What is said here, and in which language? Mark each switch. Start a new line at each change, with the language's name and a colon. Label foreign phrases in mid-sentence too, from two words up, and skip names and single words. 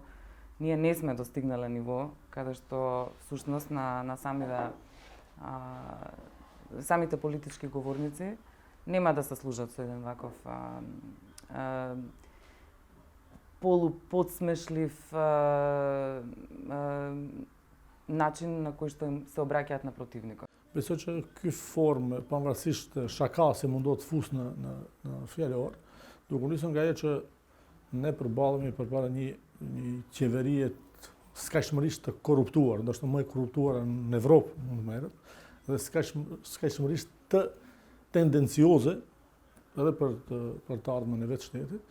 Macedonian: Ние не сме достигнале ниво каде што всушност на самите политички говорници нема да се служат со еден ваков полуподсмешлив начин на кој што им се обраќаат на противникот.
Albanian: Besoj që ky formë, pavarësisht shaka se mundohet të fus në fjalor, duke nisur nga ajo që ne përballemi përpara një qeverie skajshmërisht të korruptuar, ndoshta më e korruptuara në Evropë, mund të merret, dhe skajshmërisht të tendencioze edhe për të ardhmen e vetë shtetit.